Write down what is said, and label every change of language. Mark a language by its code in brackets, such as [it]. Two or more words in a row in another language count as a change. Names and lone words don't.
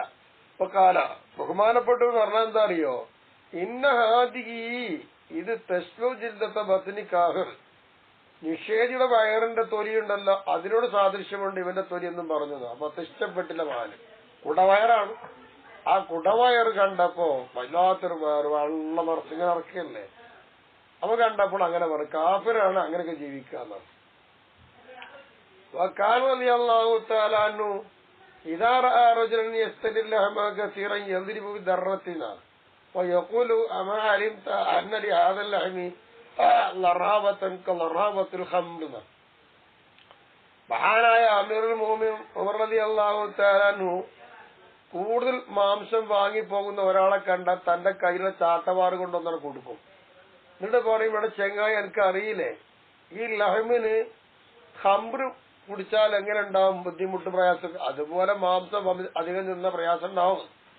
[ml] ഇപ്പൊ കാല ബഹുമാനപ്പെട്ടു പറഞ്ഞാൽ എന്താ അറിയോ? [ar] إن هذه, [ml] ഇത് [ar] تسلو جلدة بطن كافر, [ml] നിഷേധിയുടെ വയറിന്റെ തൊലിയുണ്ടല്ലോ അതിനോട് സാദൃശ്യമുണ്ട് ഇവന്റെ തൊലി എന്നും പറഞ്ഞത്. അപ്പൊ ഇഷ്ടപ്പെട്ടില്ല മഹാന്. കുടവയറാണ്. ആ കുടവയറ് കണ്ടപ്പോ വല്ലാത്തൊരു വയറ് വെള്ളം നിറച്ചിങ്ങനെ ഇറക്കല്ലേ. അപ്പൊ കണ്ടപ്പോൾ അങ്ങനെ പറയും, കാഫിറാണ് അങ്ങനെയൊക്കെ ജീവിക്കാന്ന്. [ar] وكان رضي الله تعالى عنه إذا رأى رجلا يستدل لحما كثيرا يضرب بدرتنا ويقول أما علمت أن لهذا اللحم لرابة كلرابة الخمر. [ml] മഹാനായ [ar] أمير المؤمنين [ml] ഉമർ [ar] رضي الله تعالى عنه [ml] കൂടുതൽ മാംസം വാങ്ങിപ്പോകുന്ന ഒരാളെ കണ്ടാൽ തന്റെ കയ്യിലെ ചാട്ടവാറ് കൊണ്ടൊന്നാണ് കൊടുക്കും. എന്നിട്ട് പറയും, ഇവിടെ ചെങ്ങായി എനിക്ക് അറിയില്ലേ, ഈ ലഹമിന് ഖംറ് കുടിച്ചാൽ എങ്ങനെ ഉണ്ടാവും ബുദ്ധിമുട്ട്, പ്രയാസം, അതുപോലെ മാംസം അധികം നിന്ന പ്രയാസം ഉണ്ടാവും.